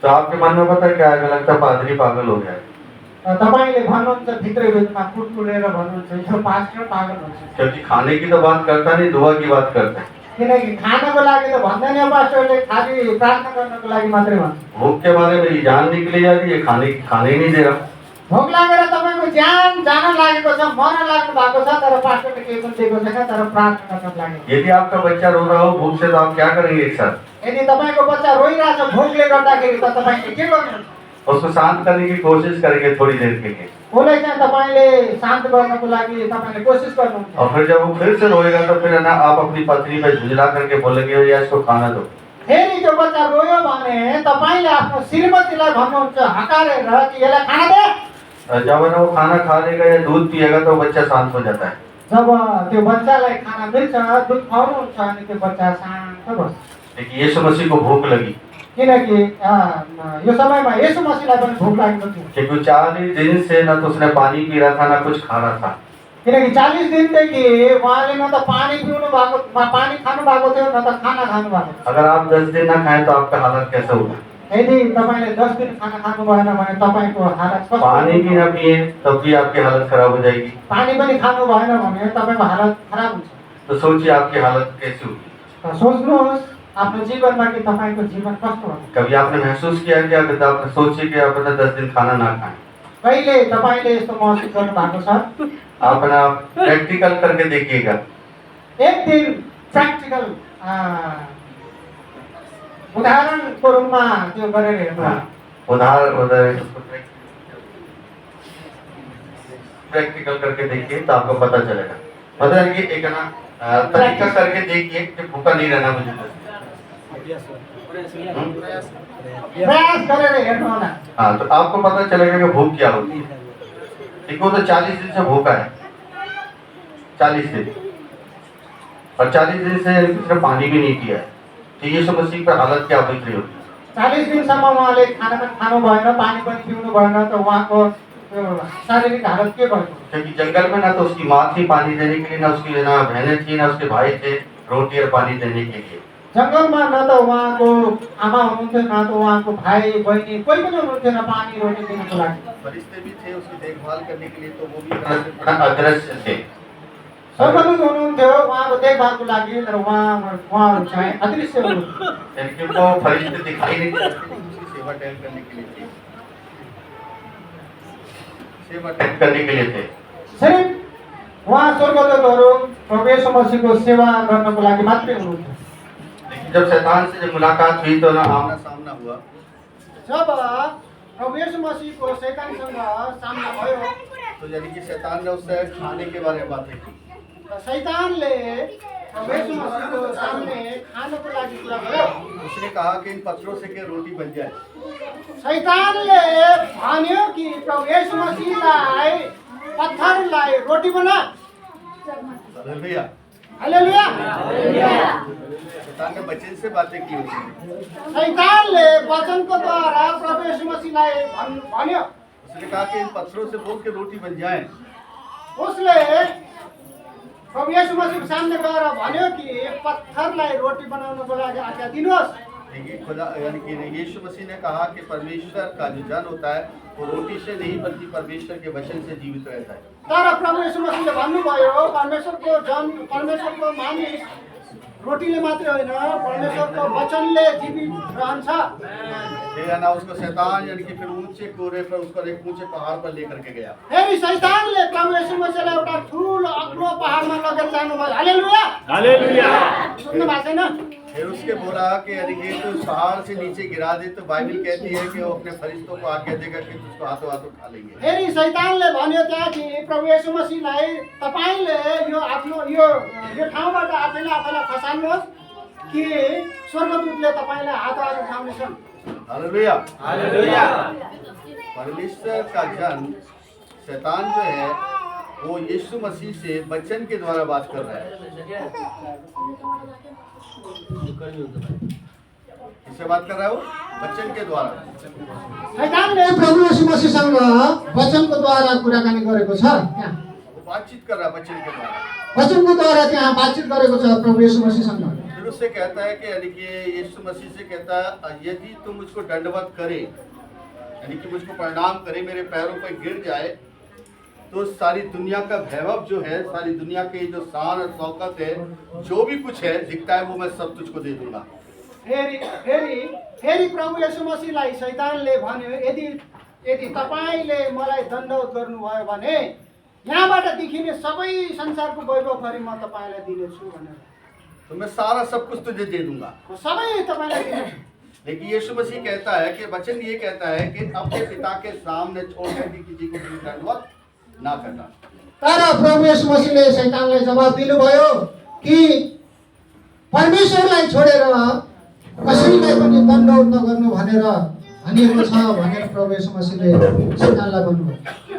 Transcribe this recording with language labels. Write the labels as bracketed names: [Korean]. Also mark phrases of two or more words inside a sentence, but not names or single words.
[Hindi] तो आपके मन में पता क्या है, लगता है पादरी पागल हो गया। [Nepali] तपाईले भन्नुहुन्छ भित्र भित्रमा कुटकुलेर भन्नुहुन्छ यो पास्टर पागल हुन्छ। [Hindi] क्योंकि खाने की तो बात करता नहीं, दुआ की बात करता है। [Nepali] किनकि खानको लागि त भन्दैन पास्टरले, खाली प्रार्थना गर्नको लागि मात्रै भन्छ। [Hindi] भूख के बारे में जान निकली जा रही है, खाने ही नहीं दे रहा। [Nepali] भोक लागेर तपाईको ज्यान जान लागेको छ, मर्न लाग्नु भएको छ, तर पास्टरले केही पनि दिएको छैन, तर प्रार्थना गर्न लागेको। [Hindi] यदि आपका बच्चा रो रहा हो भूख से तो आप क्या करेंगे एक साथ? [Nepali] यदि तपाईको बच्चा रोइरहेछ भोकले गर्दाखेरि त तपाईले के गर्नुहुन्छ? [Hindi] उसको शांत करने की कोशिश करेंगे थोड़ी देर के लिए। [Nepali] उसलाई चाहिँ तपाईले शान्त गर्नको लागि तपाईले कोसिस गर्नुहुन्छ। [Hindi] और फिर जब वो फिर से रोएगा तो फिर ना आप अपनी पत्नी पे झुंझला करके बोलेंगे या इसको खाना दो। [Nepali] फेरि त्यो बच्चा रोयो भने तपाईले आफ्नो श्रीमतीलाई भन्नुहुन्छ हकारेर कि यसलाई खाना दे। [Hindi] जब वो खाना खा लेगा या दूध पिएगा तो बच्चा शांत हो जाता है। [Nepali] जब त्यो बच्चालाई खाना मिल्छ, दुध खुवाउनुहुन्छ अनि त्यो बच्चा शान्त बस्छ। [Hindi] लेकिन यीशु मसीह को भूख लगी। [Nepali] किनकि यो समयमा येशू मसीहलाई पनि भोक लागेको थियो [Hindi] क्योंकि 40 दिन से न तो उसने पानी पी रहा था ना कुछ खा रहा था। [Nepali] किनकि 40 दिनदेखि उहाँले न त पानी पिउनु भएको पानी खानु भएको थियो न त खाना खानु भएको थियो [Hindi] अगर आप 10 दिन ना खाएं तो आपका हालत कैसा होगा? [Nepali] यदि तपाईँले 10 दिन खाना खानु भएन भने तपाईँको हालत कस्तो पानी हुन्छ? [Hindi] भी ना पिए तब भी आपकी हालत खराब हो जाएगी। [Nepali] पानी पनि खानु भएन भने तपाईँको हालत खराब हुन्छ [Hindi] तो सोचिए आपकी हालत कैसी होगी। [Nepali] त सोच्नुहोस् आफ्नो जीवनमा कि तपाईँको जीवन कस्तो हुन्छ [Hindi] कभी आपने महसूस किया कि अगर आप सोचिए कि आप अपना 10 दिन खाना ना खाएं, [Nepali] कहिले तपाईँले यस्तो महसुस गर्नु भएको छ [Hindi] आप अपना प्रैक्टिकल करके देखिएगा। [Nepali] एक दिन प्र्याक्टिकल उदाहरणको रूपमा त्यो गरेर हेर्नु [Hindi] उदाहरण प्रैक्टिकल करके देखिए तो आपको पता चलेगा। मतलब कि एक ना तरीका करके देखिए कि भूखा नहीं रहना मुझे। [Nepali] प्रयास गरेर हेर्नु होला [Hindi] हाँ, तो आपको पता चलेगा कि भूख क्या होती है। एक वो तो 40 दिन से भूखा है, 40 दिन, और 40 दिन से उसने पानी भी नहीं पिया है, तो यीशु मसीह पर हालत क्या बीत रही होगी। [Nepali] 40 दिनसम्म उहाँले खाना पनि खानु भएन पानी पनि पिउनु भएन त उहाँको त्यो शारीरिक हालत के भएको [Hindi] क्योंकि जंगल में ना तो उसकी माँ थी पानी देने के लिए, ना उसकी ना बहनें थी, ना उसके भाई थे रोटी और पानी देने के लिए। [Nepali] जङ्गलमा न त उहाँको आमा हुनुहुन्थ्यो न त उहाँको भाइ बहिनी कोही पनि हुनुहुन्थेन पानी रोटी दिनको लागि [Hindi] फरिश्ते भी थे उसकी देखभाल करने के लिए, तो वो भी अदृश्य थे। [Nepali] स्वर्गदूत हुनुहुन्थ्यो उहाँको देखभालको लागि तर उहाँहरू चाहिँ अदृश्य हुनुहुन्थ्यो [Hindi] यानी कि उनको फरिश्ते दिखाई नहीं देते थे, उसकी सेवा टहल करने के लिए थे, सेवा टहल करने के लिए थे। [Nepali] सिर्फ उहाँ स्वर्गदूतहरू प्रभु येशू मसीहको सेवा गर्नको लागि मात्रै हुनुहुन्थ्यो [Hindi] लेकिन जब शैतान से जब मुलाकात हुई तो ना आमना सामना हुआ, [Nepali] जब प्रभु येशू मसीहको शैतानसँग सामना भयो [Hindi] तो यानी कि शैतान ने उससे खाने के बारे में बातें की। [Nepali] र शैतानले प्रभु येशू मसीहको सामने खानको लागि कुरा गर्यो [Hindi] उसने कहा कि इन पत्थरों से क्या रोटी बन जाए। [Nepali] शैतानले भन्यो कि प्रभु येशू मसीहलाई पत्थरलाई रोटी बना हालेलुया। हालेलुया [Hindi] शैतान ने वचन से बातें की उसने। [Nepali] शैतानले वचनको द्वारा प्रभु येशू मसीहलाई भन्यो [Hindi] उसने कहा कि इन पत्थरों से बोल के रोटी बन जाए। [Nepali] उसले प्रभु येशू मसीहको सामने गएर भन्यो कि पत्थरलाई रोटी बनाउनको लागि आज्ञा दिनुहोस् [Hindi] देखिए खुदा यानी कि यीशु मसीह ने कहा कि परमेश्वर का जो जन होता है वो रोटी से नहीं बल्कि परमेश्वर के वचन से जीवित रहता है। [Nepali] तर प्रभु येशू मसीहले भन्नुभयो परमेश्वरको मानिस रोटीले मात्रै होइन परमेश्वरको वचनले जीवित रहन्छ [Hindi] फिर है ना उसको शैतान यानी कि फिर ऊंचे कोरे पर उसको एक ऊंचे पहाड़ पर लेकर के गया। [Nepali] फेरि शैतानले प्रभु येशू मसीहलाई एउटा ठुलो अग्लो पहाडमा लगेर जानुभयो हालेलुया हालेलुया सुन्नु भएको छैन [Hindi] फिर उसके बोला कि यानी कि तो पहाड़ से नीचे गिरा दे, तो बाइबल कहती है कि वो अपने फरिश्तों को आज्ञा देगा कि उसको हाथों हाथों खा लेंगे। [Nepali] फेरि शैतानले भन्यो त्यहाँ कि प्रभु येशू मसीहलाई तपाईले यो आफ्नो यो ठाउँबाट आफैलाई खसाल्नुहोस् कि स्वर्गदूतले तपाईलाई हात उठाउनेछन्। हालेलुया। हालेलुया [Hindi] परमेश्वर का जन शैतान जो है वो यीशु मसीह से वचन के द्वारा बात कर रहा है। किससे बात कर रहा है वो? वचन के द्वारा। [Nepali] शैतानले प्रभु येशू मसीहसँग वचनको द्वारा कुराकानी गरेको छ त्यहाँ [Hindi] वो बातचीत कर रहा है वचन के द्वारा। [Nepali] वचनको द्वारा त्यहाँ बातचित गरेको छ प्रभु येशू मसीहसँग [Hindi] फिर उससे कहता है कि यानी कि यीशु मसीह से कहता है यदि तुम मुझको दंडवत करे यानी कि मुझको प्रणाम करे मेरे पैरों पर गिर जाए तो सारी दुनिया का वैभव जो है, सारी दुनिया के जो शान और शौकत है, जो भी कुछ है दिखता है वो मैं सब तुझको दे दूंगा। [Nepali] फेरि प्रभु येशू मसीहलाई शैतानले भन्यो यदि तपाईले मलाई दण्डवत गर्नुभयो भने यहाँबाट देखिने सबै संसारको वैभवभरि म तपाईलाई दिनेछु भनेर [Hindi] तो मैं सारा सब कुछ तुझे दे दूंगा। [Nepali] म सबै तपाईलाई दिनेछु। [Hindi] लेकिन यीशु मसीह कहता है कि वचन ये कहता है कि अपने पिता के सामने छोड़कर भी किसी को भी दंडवत ना करना। [Nepali] तर प्रभु येशू मसीहले शैतानलाई जवाब दिनुभयो कि परमेश्वरलाई छोडेर कसैलाई पनि दण्डवत नगर्नु भनेर भनिएको छ भनेर प्रभु येशू मसीहले शैतानलाई भन्नुभयो।